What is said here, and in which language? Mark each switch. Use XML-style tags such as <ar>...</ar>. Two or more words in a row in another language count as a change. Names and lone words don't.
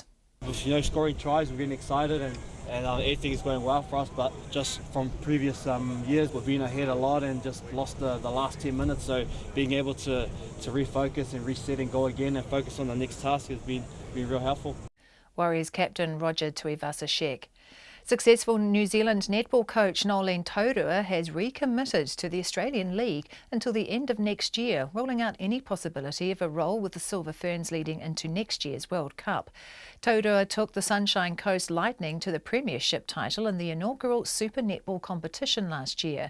<en>Scoring tries, we're getting excited and everything is going well for us, but just from previous years we've been ahead a lot and just lost the last 10 minutes, so being able to refocus and reset and go again and focus on the next task has been real helpful. Warriors captain Roger Tuivasa-Sheck. Successful New Zealand netball coach Nolene Taurua has recommitted to the Australian League until the end of next year, ruling out any possibility of a role with the Silver Ferns leading into next year's World Cup. Taurua took the Sunshine Coast Lightning to the premiership title in the inaugural Super Netball competition last year.</en>